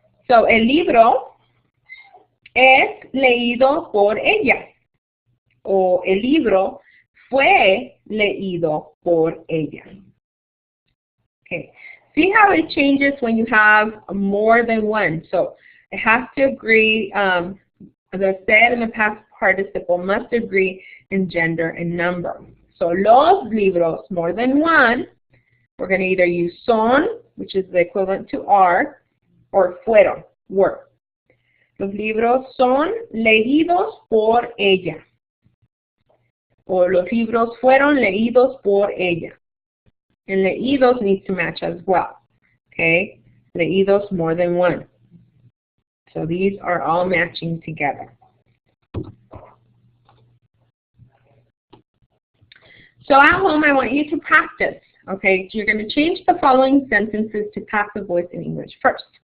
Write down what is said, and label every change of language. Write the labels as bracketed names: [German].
[Spanish] So el libro es leído por ella, o el libro fue leído por ella. [English] Okay, see how it changes when you have more than one. So it has to agree, the said and the past participle must agree in gender and number. So [Spanish] los libros, [English] more than one, we're going to either use son, which is the equivalent to are, or fueron, were. [Spanish] Los libros son leídos por ella. O los libros fueron leídos por ella. [English] And leídos needs to match as well. Okay? Leídos more than one. So these are all matching together. So at home, I want you to practice. Okay? So you're going to change the following sentences to passive voice in English first.